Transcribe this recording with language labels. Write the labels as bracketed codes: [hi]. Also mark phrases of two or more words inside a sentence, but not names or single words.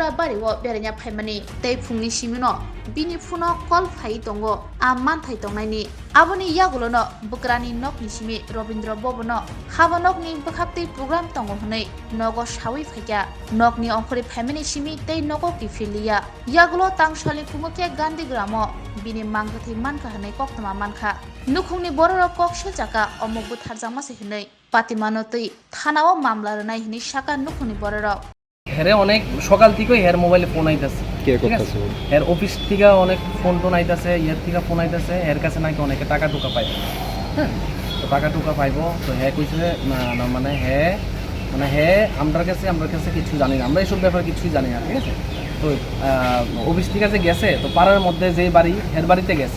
[trp] bariwo berenya phaimani tei phungni simino bini phuno call phai tongo amman thai tongnaini aboni yagulono bukrani nokni simi Robindra Bobano habanokni bukhaptei program tongo hnei nogo sawi phaikya nokni ongkhori phaimani simi tei nogo kifilia yagulo tangsali kumukya Gandhi gramo bini manggathi manka hnei koktama manka nukhungni bororo kokshel jaka omok butharjamase hnei patimano tei thanao mamla rnai hnei saka nukhungni bororo [bn] হেরে অনেক সকাল থেকে হের মোবাইলে ফোন আইতাছে কে করতেছে এর অফিস থেকে অনেক ফোন আইতাছে ইয়ার থেকে ফোন আইতাছে এর কাছে নাকি অনেকে টাকা টুকা পায় হ্যাঁ তো টাকা টুকা পাইব তো হ্যাঁ কইছে মানে হ্যাঁ আমার কাছে কিছু জানি না আমরা এইসব ব্যাপারে কিছুই জানি না ঠিক আছে তো অফিস থেকে যে গেছে তো পাড়ার মধ্যে যে বাড়ি হের বাড়িতে গেছে